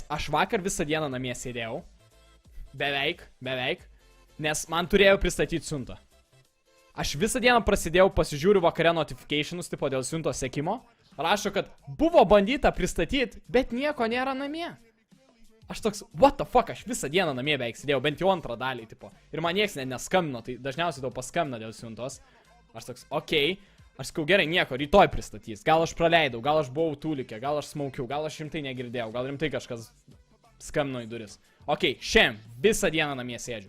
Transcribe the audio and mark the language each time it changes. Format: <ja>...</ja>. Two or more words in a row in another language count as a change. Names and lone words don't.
<lt>Aš vakar visą dieną namie sėdėjau. Beveik. Nes man turėjo pristatyti siuntą. Aš visą dieną prasidėjau, pasižiūriu vakare notificationus, tipo dėl siuntos sekimo. Rašo, kad buvo bandyta pristatyti, bet nieko nėra namie. Aš toks,</lt> <en>what the fuck,</en> <lt>aš visą dieną namie beveik sėdėjau, bent jau antrą dalį, tipo. Ir man nieks neskambino, tai dažniausiai tau paskambina dėl siuntos. Aš toks, okei, aš sakau, gerai, nieko, rytoj pristatys. Gal aš praleidau, gal aš buvau tūlikė, gal aš smaukiau, gal aš rimtai negirdėjau, gal rimtai kažkas skambino į duris. Okei, šiandien visą dieną namie sėdžiu.</lt>